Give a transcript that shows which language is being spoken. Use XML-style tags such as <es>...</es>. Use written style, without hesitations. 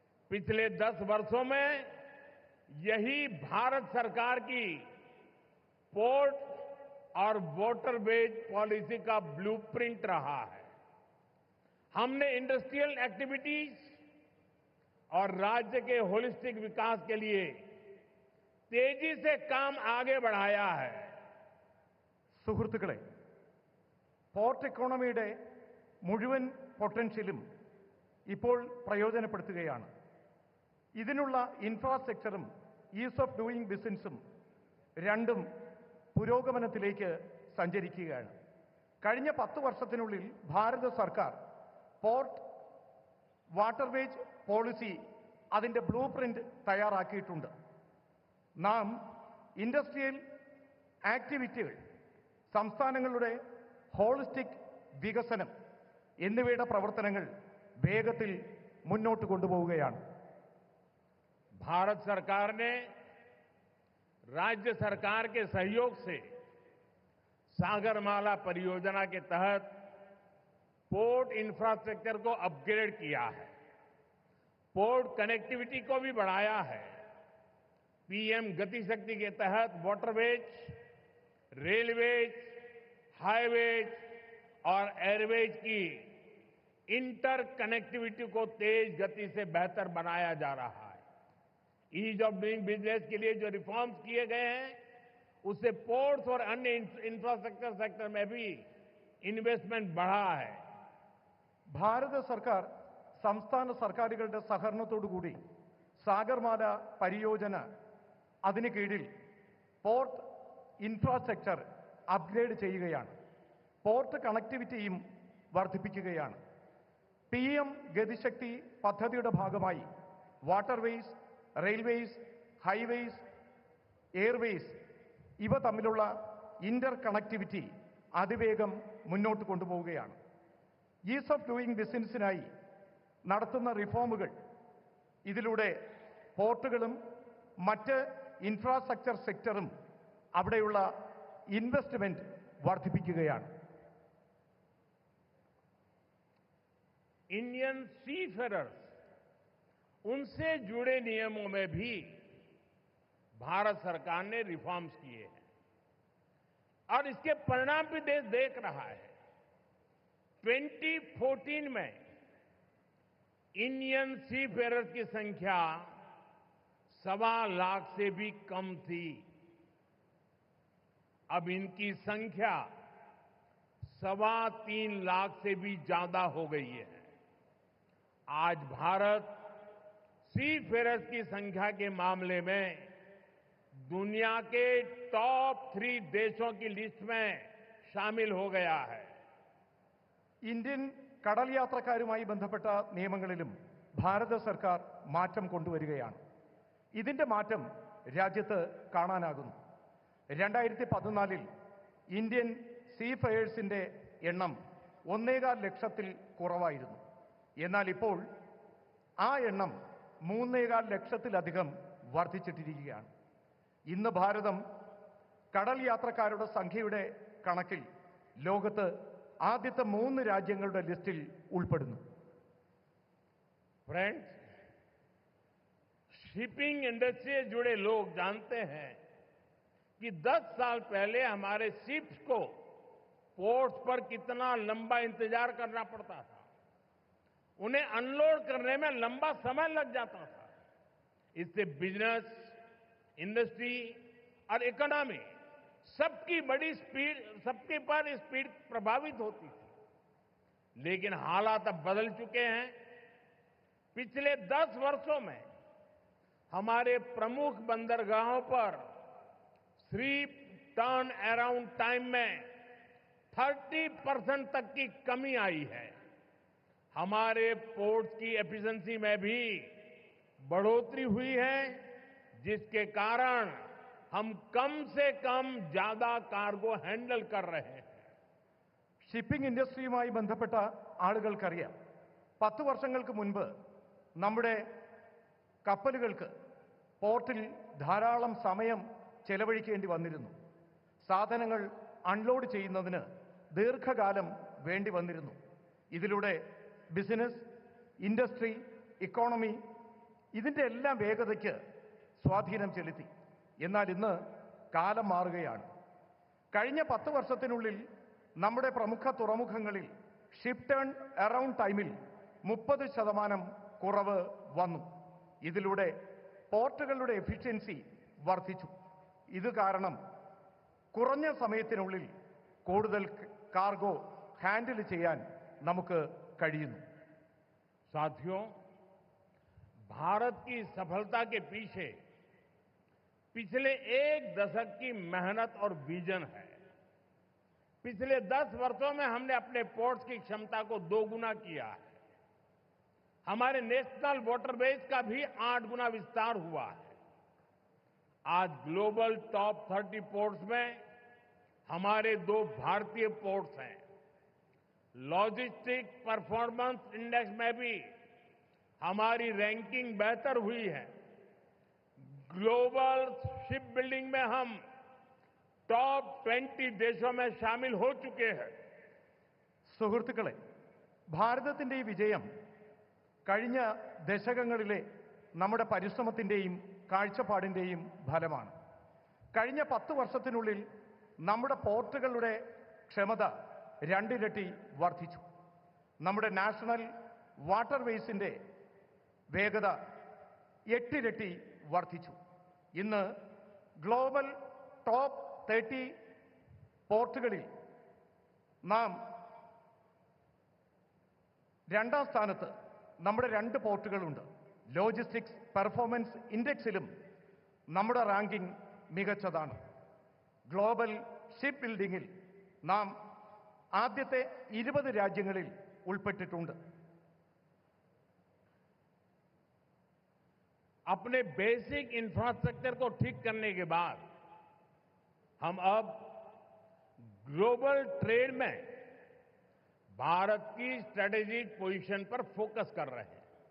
<hi>पिछले 10 वर्षों में यही भारत सरकार की पोर्ट और वाटरवेज पॉलिसी का ब्लूप्रिंट रहा है. हमने इंडस्ट्रियल एक्टिविटीज और राज्य के होलिस्टिक विकास के लिए तेजी से काम आगे बढ़ाया है.</hi> <ml>സുഹൃത്തുക്കളെ, പോർട്ട് എക്കോണമിയുടെ മുഴുവൻ പൊട്ടൻഷ്യലും ഇപ്പോൾ പ്രയോജനപ്പെടുത്തുകയാണ്. ഇതിനുള്ള ഇൻഫ്രാസ്ട്രക്ചറും ഈസ് ഓഫ് ഡൂയിങ് ബിസിനസ്സും രണ്ടും പുരോഗമനത്തിലേക്ക് സഞ്ചരിക്കുകയാണ്. കഴിഞ്ഞ 10 വർഷത്തിനുള്ളിൽ ഭാരത സർക്കാർ പോർട്ട് വാട്ടർവേജ് പോളിസി അതിന്റെ ബ്ലൂ പ്രിന്റ് തയ്യാറാക്കിയിട്ടുണ്ട്. നാം ഇൻഡസ്ട്രിയൽ ആക്ടിവിറ്റികൾ, സംസ്ഥാനങ്ങളുടെ ഹോളിസ്റ്റിക് വികസനം എന്നിവയുടെ പ്രവർത്തനങ്ങൾ വേഗത്തിൽ മുന്നോട്ട് കൊണ്ടുപോവുകയാണ്.</ml> <hi>भारत सरकार ने राज्य सरकार के सहयोग से सागरमाला परियोजना के तहत पोर्ट इंफ्रास्ट्रक्चर को अपग्रेड किया है, पोर्ट कनेक्टिविटी को भी बढ़ाया है. पीएम गति शक्ति के तहत वाटरवेज, रेलवेज, हाईवेज और एयरवेज की इंटर कनेक्टिविटी को तेज गति से बेहतर बनाया जा रहा है. ईज ऑफ डूइंग बिजनेस के लिए जो रिफॉर्म्स किए गए हैं, उससे पोर्ट्स और अन्य इंफ्रास्ट्रक्चर सेक्टर में भी इन्वेस्टमेंट बढ़ा है।</hi> <ml>ഭാരത സർക്കാർ സംസ്ഥാന സർക്കാരുകളുടെ സഹകരണത്തോടുകൂടി സാഗർമാല പരിയോജന അതിന് കീഴിൽ പോർട്ട് ഇൻഫ്രാസ്ട്രക്ചർ അപ്ഗ്രേഡ് ചെയ്യുകയാണ്. പോർട്ട് കണക്ടിവിറ്റിയും വർദ്ധിപ്പിക്കുകയാണ്. PM ഗതിശക്തി പദ്ധതിയുടെ ഭാഗമായി വാട്ടർവേസ്, റെയിൽവേസ്, ഹൈവേസ്, എയർവേസ് ഇവ തമ്മിലുള്ള ഇന്റർ കണക്ടിവിറ്റി അതിവേഗം മുന്നോട്ട് കൊണ്ടുപോവുകയാണ്. ഈസ് ഓഫ് ഡൂയിങ് ബിസിനസ്സിനായി നടത്തുന്ന റിഫോമുകൾ ഇതിലൂടെ പോർട്ടുകളും മറ്റ് ഇൻഫ്രാസ്ട്രക്ചർ സെക്ടറും അവിടെയുള്ള ഇൻവെസ്റ്റ്മെന്റ് വർദ്ധിപ്പിക്കുകയാണ്.</ml> <hi>इंडियन सीफेरर्स उनसे जुड़े नियमों में भी भारत सरकार ने रिफॉर्म्स किए हैं और इसके परिणाम भी देश देख रहा है। 2014 में इंडियन सीफेरर्स की संख्या 1.25 लाख से भी कम थी। अब इनकी संख्या 3.25 लाख से भी ज्यादा हो गई है। आज भारत सीफेरर्स की संख्या के मामले में दुनिया के टॉप 3 देशों की लिस्ट में शामिल हो गया है।</hi> <ml>ഇന്ത്യൻ കടൽ യാത്രക്കാരുമായി ബന്ധപ്പെട്ട നിയമങ്ങളിലും ഭാരത സർക്കാർ മാറ്റം കൊണ്ടുവരികയാണ്. ഇതിന്റെ മാറ്റം രാജ്യത്ത് കാണാനാകുന്നു. 2014 ഇന്ത്യൻ സീഫെയേഴ്സിന്റെ എണ്ണം 1.25 ലക്ഷത്തിൽ കുറവായിരുന്നു. എന്നാൽ ഇപ്പോൾ ആ എണ്ണം 3.25 ലക്ഷത്തിലധികം വർദ്ധിച്ചിട്ടിരിക്കുകയാണ്. ഇന്ന് ഭാരതം കടൽ യാത്രക്കാരുടെ സംഖ്യയുടെ കണക്കിൽ ലോകത്ത് ആദ്യത്തെ 3 രാജ്യങ്ങളുടെ ലിസ്റ്റിൽ ഉൾപ്പെടുന്നു.</ml> <hi>फ्रेंड्स, शिपिंग इंडस्ट्री से जुड़े लोग जानते हैं कि 10 साल पहले हमारे शिप्स को पोर्ट्स पर कितना लंबा इंतजार करना पड़ता था। उन्हें अनलोड करने में लंबा समय लग जाता था। इससे बिजनेस, इंडस्ट्री और इकोनॉमी सबकी पर स्पीड प्रभावित होती थी। लेकिन हालात अब बदल चुके हैं। पिछले 10 वर्षों में हमारे प्रमुख बंदरगाहों पर शिप टर्न अराउंड टाइम में 30% तक की कमी आई है। हमारे पोर्ट्स की एफिशिएंसी में भी बढ़ोतरी हुई है, जिसके कारण हम कम से कम ज्यादा कार्गो हैंडल कर रहे हैं।</hi> <ml>ഷിപ്പിംഗ് ഇൻഡസ്ട്രിയുമായി ബന്ധപ്പെട്ട ആളുകൾക്കറിയാം, 10 വർഷങ്ങൾക്ക് മുൻപ് നമ്മുടെ കപ്പലുകൾക്ക് പോർട്ടിൽ ധാരാളം സമയം ചെലവഴിക്കേണ്ടി വന്നിരുന്നു. സാധനങ്ങൾ അൺലോഡ് ചെയ്യുന്നതിന് ദീർഘകാലം വേണ്ടി വന്നിരുന്നു. ഇതിലൂടെ ബിസിനസ്, ഇൻഡസ്ട്രി, ഇക്കോണമി ഇതിന്റെ എല്ലാം വേഗതയ്ക്ക് സ്വാധീനം ചെലുത്തി. എന്നാൽ ഇന്ന് കാലം മാറുകയാണ്. കഴിഞ്ഞ 10 വർഷത്തിനുള്ളിൽ നമ്മുടെ പ്രമുഖ തുറമുഖങ്ങളിൽ ഷിപ്പ് ടേൺ അറൗണ്ട് ടൈമിൽ 30% കുറവ് വന്നു. ഇതിലൂടെ പോർട്ടുകളുടെ എഫിഷ്യൻസി വർദ്ധിച്ചു. ഇത് കാരണം കുറഞ്ഞ സമയത്തിനുള്ളിൽ കൂടുതൽ കാർഗോ ഹാൻഡിൽ ചെയ്യാൻ നമുക്ക് കഴിയുന്നു.</ml> <hi>साथियों, भारत की सफलता के पीछे पिछले 1 दशक की मेहनत और विजन है। पिछले 10 वर्षों में हमने अपने पोर्ट्स की क्षमता को 2 गुना किया है। हमारे नेशनल वाटरवेज का भी 8 गुना विस्तार हुआ है। आज ग्लोबल टॉप 30 पोर्ट्स में हमारे 2 भारतीय पोर्ट्स हैं। लॉजिस्टिक परफॉर्मेंस इंडेक्स में भी हमारी रैंकिंग बेहतर हुई है। ग्लोबल शिप बिल्डिंग में हम टॉप 20 देशों में शामिल हो चुके हैं।</hi> <ml>സുഹൃത്തുക്കളെ, ഭാരതത്തിന്റെ ഈ വിജയം കഴിഞ്ഞ ദശകങ്ങളിലെ നമ്മുടെ പരിശ്രമത്തിന്റെയും കാഴ്ചപ്പാടിന്റെയും ഫലമാണ്. കഴിഞ്ഞ 10 വർഷത്തിനുള്ളിൽ നമ്മുടെ പോർട്ടുകളുടെ ക്ഷമത 2 ഇരട്ടി വർദ്ധിച്ചു. നമ്മുടെ നാഷണൽ വാട്ടർവേസിന്റെ വേഗത 8 ഇരട്ടി വർദ്ധിച്ചു. ഇന്ന് ഗ്ലോബൽ ടോപ്പ് 30 പോർട്ടുകളിൽ നാം രണ്ടാം സ്ഥാനത്ത് നമ്മുടെ 2 പോർട്ടുകളുണ്ട്. ലോജിസ്റ്റിക്സ് പെർഫോമൻസ് ഇൻഡെക്സിലും നമ്മുടെ റാങ്കിംഗ് മികച്ചതാണ്. ഗ്ലോബൽ ഷിപ്പ് ബിൽഡിംഗിൽ നാം ആദ്യത്തെ 20 രാജ്യങ്ങളിൽ ഉൾപ്പെട്ടിട്ടുണ്ട്.</ml> <hi>अपने बेसिक इंफ्रास्ट्रक्चर को ठीक करने के बाद हम अब ग्लोबल ट्रेड में भारत की स्ट्रेटेजिक पोजीशन पर फोकस कर रहे हैं.</hi>